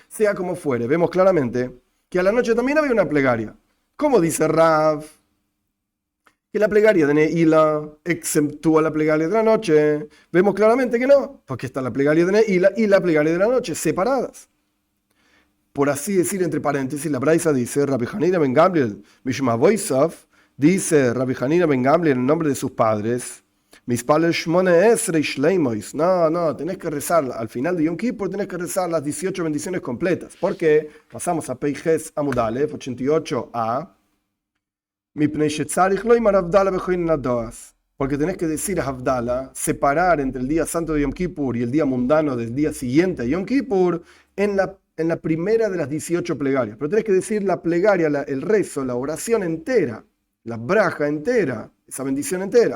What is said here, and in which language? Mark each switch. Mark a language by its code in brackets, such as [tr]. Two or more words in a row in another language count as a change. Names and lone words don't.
[es] Sea como fuere, vemos claramente que a la noche también había una plegaria. ¿Cómo dice Rav? Que la plegaria de Neila exceptúa la plegaria de la noche. Vemos claramente que no, porque está la plegaria de Neila y la plegaria de la noche separadas. Por así decir, entre paréntesis, la Braisa dice, Rabbi Hanina ben Gamliel, [he] משום אבותיו, [es] dice Rabbi Hanina ben Gamliel en nombre de sus padres, [he] מתפלל שמונה עשרה שלמות. [es] No, tenés que rezar, al final de Yom Kippur tenés que rezar las 18 bendiciones completas. ¿Por qué? Pasamos a [he] פ״ח עמוד א, 88a, מפני שצריך לומר הבדלה בחונן הדעת. [es] Porque tenés que decir a Havdalah, separar entre el día santo de Yom Kippur y el día mundano del día siguiente a Yom Kippur en la primera de las 18 plegarias. Pero tenés que decir la plegaria, el rezo, la oración entera, la braja entera, esa bendición entera.